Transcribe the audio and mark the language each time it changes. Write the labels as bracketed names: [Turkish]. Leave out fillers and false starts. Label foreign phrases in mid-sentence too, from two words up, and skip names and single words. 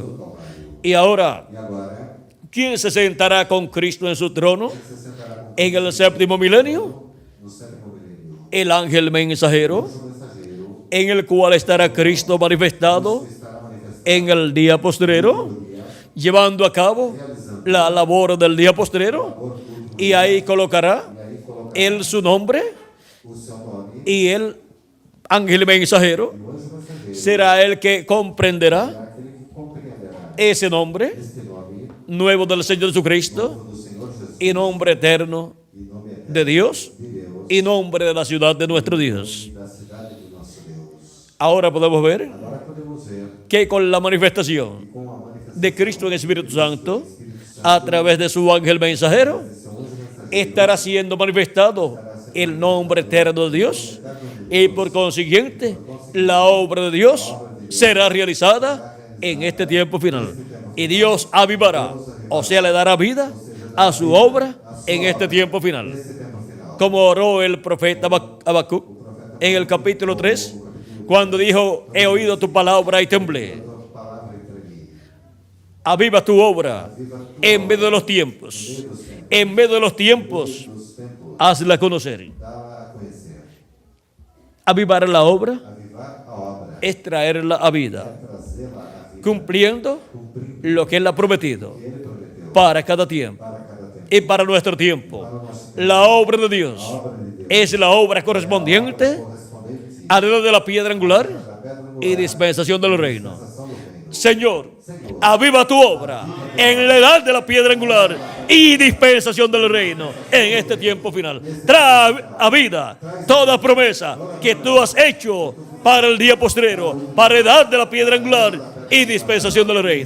[Portuguese] do Calvário. [Spanish] Y ahora, [Portuguese] E agora, [Spanish] ¿quién se sentará con Cristo en su trono [Portuguese] se sentará com [Spanish] en el séptimo milenio? [Portuguese] no sétimo milênio, [Spanish] El ángel mensajero, [Portuguese] o mensageiro [Spanish] en el cual estará Cristo manifestado [Portuguese] estará manifestado [Spanish] en el día postrero, llevando a cabo la labor del día postrero, y ahí colocará [Portuguese] e aí colocará [Spanish] él su nombre, [Portuguese] o seu nome [Spanish] y el ángel mensajero [Portuguese] e o anjo mensageiro [Spanish] será el que comprenderá [Portuguese] será aquele que compreenderá [Spanish] ese nombre [Portuguese] este nome [Spanish] nuevo del Señor Jesucristo, [Portuguese] do Senhor Jesus [Spanish] y nombre eterno [Portuguese] e nome eterno [Spanish] de Dios, [Portuguese] de Deus [Spanish] y nombre de la ciudad de nuestro Dios. [Portuguese] e da cidade do nosso Deus. [Spanish] Ahora podemos ver [Portuguese] Agora podemos ver [Spanish] que con la manifestación [Portuguese] com a manifestação [Spanish] de Cristo en Espíritu Santo, a través de su ángel mensajero, [Portuguese] do seu anjo mensageiro [Spanish] estará siendo manifestado el nombre eterno de Dios, y por consiguiente la obra de Dios será realizada en este tiempo final, y Dios avivará, o sea, le dará vida a su obra en este tiempo final, como oró el profeta Habacuc en el capítulo 3, Cuando dijo, he oído tu palabra y temblé. [Portuguese] tua palavra e tremi. [Spanish] Aviva tu obra en medio de los tiempos. En medio de los tiempos, [Portuguese] Dos tempos, [Spanish] hazla conocer. [Portuguese] dá-la a conhecer. [Spanish] Avivar la obra [Portuguese] Avivar a obra, [Spanish] es traerla a vida, [Portuguese] trazê-la à vida, [Spanish] cumpliendo [Portuguese] cumprindo [Spanish] lo que Él ha prometido [Portuguese] o que Ele prometeu [Spanish] para cada tiempo [Portuguese] para cada tempo. [Spanish] y para nuestro tiempo. [Portuguese] Para o nosso tempo, [Spanish] La obra de Dios [Portuguese] a obra de Deus [Spanish] es la obra correspondiente [Portuguese] correspondente [Spanish] a la de la piedra angular [Portuguese] à pedra angular, [Spanish] y dispensación del reino. [Portuguese] dispensação do reino. [Spanish] Señor, aviva tu obra en la edad de la piedra angular y dispensación del reino en este tiempo final. Trae a vida toda promesa que tú has hecho para el día postrero, para la edad de la piedra angular y dispensación del reino.